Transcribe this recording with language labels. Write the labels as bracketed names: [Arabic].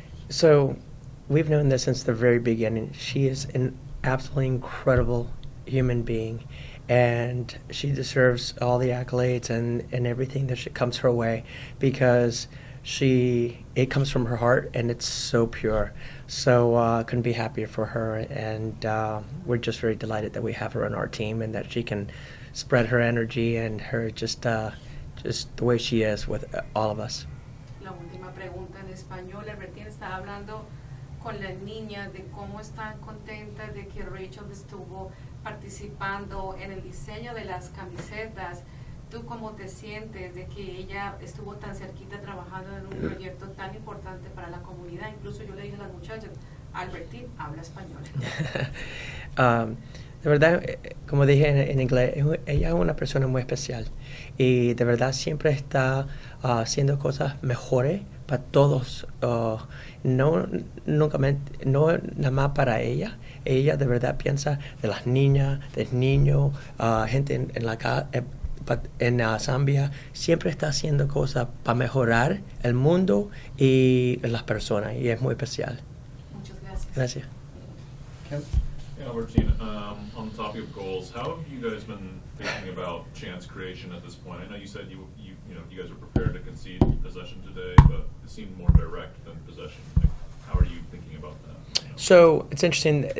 [English] So, we've known this since the very beginning. She is an absolutely incredible human being, and she deserves all the accolades and everything that comes her way because it comes from her heart and it's so pure. So couldn't be happier for her, and we're just very delighted that we have her on our team and that she can spread her energy and her just the way she is with all of us. [Spanish] La última pregunta en español. Albertin está hablando con las niñas de cómo están contentas de que Rachel estuvo participando en el diseño de las camisetas. ¿Tú cómo te sientes de que ella estuvo tan cerquita trabajando en un proyecto tan importante para la comunidad? Incluso yo le dije a las muchachas, Albertin habla español. De verdad, como dije en inglés, ella es una persona muy especial y de verdad siempre está haciendo cosas mejores para todos, no nada más para ella. Ella de verdad piensa de las niñas, del niño, gente en la casa. En Zambia siempre está haciendo cosas para mejorar el mundo y las personas, y es muy especial. Muchas gracias. Gracias. [English] Yeah, Albertin, on the topic of goals, how have you guys been thinking about chance creation at this point? I know you said you guys are prepared to concede possession today, but it seemed more direct than possession. How are you thinking about that? So it's interesting.